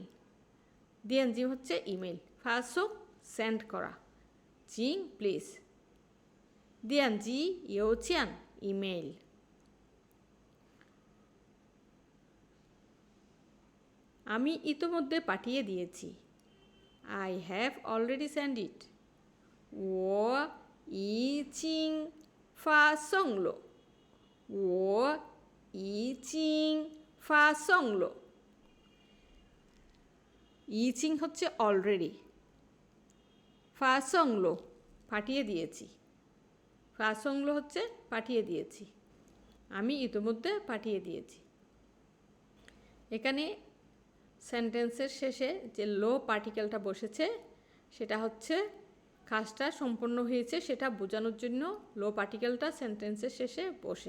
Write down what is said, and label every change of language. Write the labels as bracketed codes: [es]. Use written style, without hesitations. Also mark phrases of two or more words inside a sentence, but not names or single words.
[bn] দিয়ান জি হচ্ছে ইমেল, ফা সং সেন্ড করা, চিং প্লিজ, [zh] 电子邮件 [bn] ইমেল। আমি ইতোমধ্যে পাঠিয়ে দিয়েছি। [en] I have already sent it. [zh] 我已经发送了，我已经发送了。 [bn] ইচিং হচ্ছে অলরেডি, ফাসংলো পাঠিয়ে দিয়েছি, ফাসংলো হচ্ছে পাঠিয়ে দিয়েছি, আমি ইতিমধ্যে পাঠিয়ে দিয়েছি। এখানে সেন্টেন্সের শেষে যে লো পার্টিকেলটা বসেছে সেটা হচ্ছে কাজটা সম্পন্ন হয়েছে সেটা বোঝানোর জন্য লো পার্টিকেলটা সেন্টেন্সের শেষে বসে।